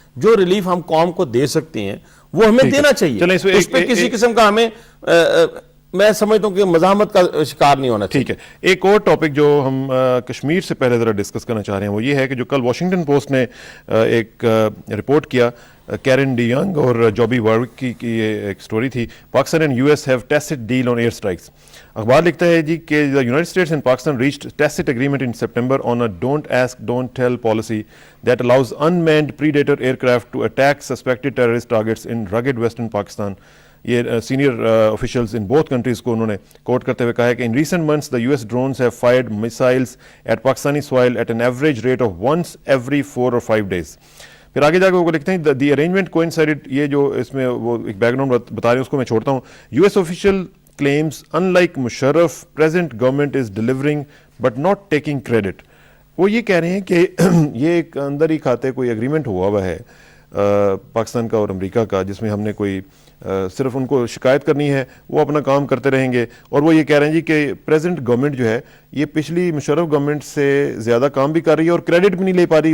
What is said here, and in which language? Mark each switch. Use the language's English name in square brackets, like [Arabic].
[Urdu] جو ریلیف ہم قوم کو دے سکتے ہیں وہ ہمیں دینا چاہیے, اس پہ کسی قسم کا ہمیں میں سمجھتا ہوں کہ مزاحمت کا شکار نہیں ہونا چاہیے. ٹھیک ہے. ایک اور ٹاپک جو ہم کشمیر سے پہلے ذرا ڈسکس کرنا چاہ رہے ہیں وہ یہ ہے کہ جو کل واشنگٹن پوسٹ نے ایک رپورٹ کیا, کیرن ڈی ینگ اور جابی وارک کی یہ ایک سٹوری تھی, Pakistan and US have test deal on year strikes. اخبار لکھتا ہے جی کہ [English] the United States and Pakistan reached tacit agreement in September on a don't ask don't tell policy that allows unmanned predator aircraft to attack suspected terrorist targets in rugged western Pakistan. [Urdu] یہ senior [English] officials in both countries [Urdu] کو انہوں نے کوٹ کرتے ہوئے کہا ہے کہ [English] in recent months the US drones have fired missiles at Pakistani soil at an average rate of once every 4 or 5 days. [Urdu] پھر آگے جا کے وہ لکھتے ہیں دی ارینجمنٹ کوئنسائڈڈ, یہ جو اس میں وہ ایک بیک گراؤنڈ بتا رہے ہیں اس کو میں چھوڑتا ہوں. [English] US official claims unlike Musharraf present government is delivering but not taking credit. [Urdu] وہ یہ کہہ رہے ہیں کہ یہ ایک اندر ہی کھاتے کوئی اگریمنٹ ہوا ہے پاکستان کا اور امریکہ کا, جس میں ہم نے کوئی صرف ان کو شکایت کرنی ہے, وہ اپنا کام کرتے رہیں گے. اور وہ یہ کہہ رہے ہیں جی کہ پریزنٹ گورنمنٹ جو ہے یہ پچھلی مشرف گورنمنٹ سے زیادہ کام بھی کر رہی ہے اور کریڈٹ بھی نہیں لے پا رہی.